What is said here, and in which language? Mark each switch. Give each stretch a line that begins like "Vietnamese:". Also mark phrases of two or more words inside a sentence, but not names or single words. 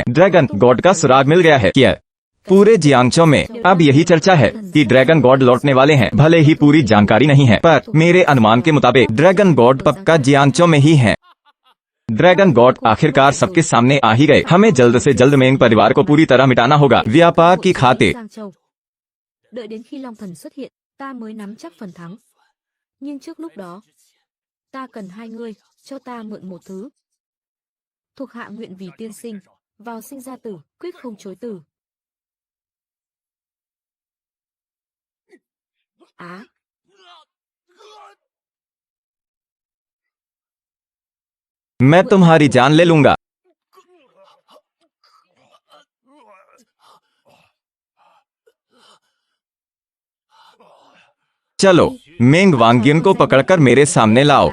Hindi: ड्रैगन गॉड का सुराग मिल गया है। क्या पूरे जियांगचो में अब यही चर्चा है कि ड्रैगन गॉड लौटने वाले हैं? भले ही पूरी जानकारी नहीं है, पर मेरे अनुमान के मुताबिक ड्रैगन गॉड पक्का जियांगचो में ही है। ड्रैगन गॉड आखिरकार सबके सामने आ ही गए। हमें जल्द से जल्द मेंग परिवार को पूरी तरह मिटाना होगा, व्यापार की खातिर।
Vietnamese: Đợi đến khi Long Thần xuất hiện, ta mới nắm chắc phần thắng. Nhưng trước lúc đó, ta cần hai người cho ta mượn một thứ. Thuộc hạ nguyện vì tiên sinh, vào sinh ra tử, quyết không chối từ. Á.
Hindi: मैं तुम्हारी जान ले लूंगा। चलो मेंग वांग्युन को पकड़कर मेरे सामने लाओ।